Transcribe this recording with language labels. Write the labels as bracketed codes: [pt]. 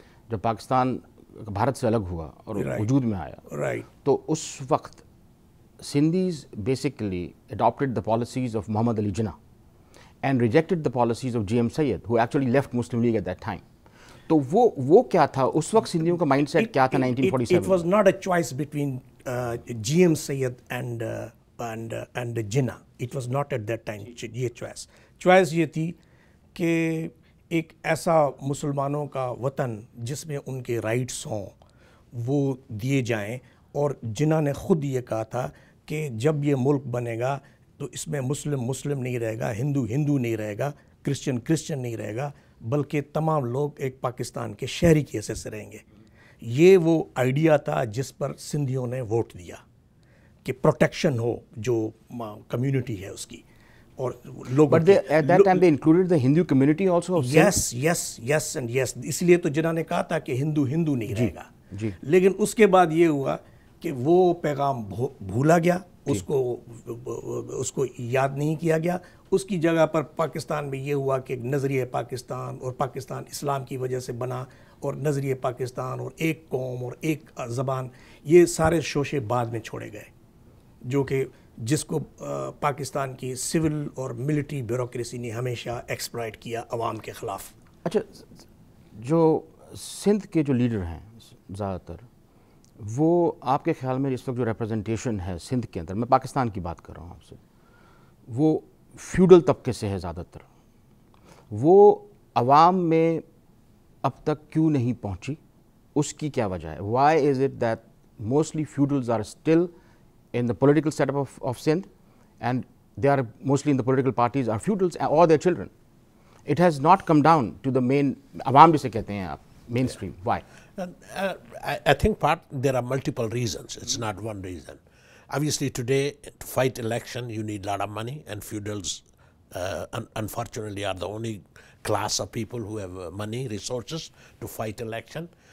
[hi] जब पाकिस्तान भारत से अलग हुआ और वजूद में आया, तो उस वक्त [en] Sindhis basically adopted the policies of Muhammad Ali Jinnah and rejected the policies of GM Sayyid, who actually left Muslim League at that time. [hi] तो वो क्या था उस वक्त सिंधियों का माइंडसेट क्या था 1947? [en] It was not a choice between GM Sayyid and Jinnah. It was not at that time [hi] ये choice ये थी कि एक ऐसा मुसलमानों का वतन जिसमें उनके राइट्स हों वो दिए जाएं. और जिन्ना ने ख़ुद ये कहा था कि जब ये मुल्क बनेगा तो इसमें मुस्लिम नहीं रहेगा, हिंदू नहीं रहेगा, क्रिश्चियन नहीं रहेगा, बल्कि तमाम लोग एक पाकिस्तान के शहरी की हैसियत से रहेंगे. ये वो आइडिया था जिस पर सिंधियों ने वोट दिया कि प्रोटेक्शन हो जो कम्युनिटी है उसकी. और लोग [en] But at that time they included the Hindu community also of Sindh? Yes and yes. [hi] इसलिए तो जिन्ना ने कहा था कि हिंदू नहीं रहेगा. लेकिन उसके बाद ये हुआ कि वो पैगाम भूला गया, उसको याद नहीं किया गया. उसकी जगह पर पाकिस्तान में ये हुआ कि नज़रिए पाकिस्तान और पाकिस्तान इस्लाम की वजह से बना, और नज़रिए पाकिस्तान और एक कौम और एक ज़बान, ये सारे शोशे बाद में छोड़े गए, जो कि जिसको पाकिस्तान की सिविल और मिलिट्री ब्यूरोक्रेसी ने हमेशा एक्सप्लॉइट किया अवाम के ख़िलाफ़. अच्छा, जो सिंध के जो लीडर हैं ज़्यादातर, वो आपके ख्याल में इस वक्त जो रिप्रेजेंटेशन है सिंध के अंदर, मैं पाकिस्तान की बात कर रहा हूँ आपसे, वो फ्यूडल तबके से है ज़्यादातर. वो अवाम में अब तक क्यों नहीं पहुँची, उसकी क्या वजह है? [en] Why is it that mostly feudals are still in the political setup of Sindh, and they are mostly in the political parties are feudals or their children. It has not come down to the main awam [hi] jise kehte hain aap, [en] mainstream. Why? I think there are multiple reasons. It's not one reason. Obviously today to fight election you need a lot of money, and feudals unfortunately are the only class of people who have money, resources to fight election.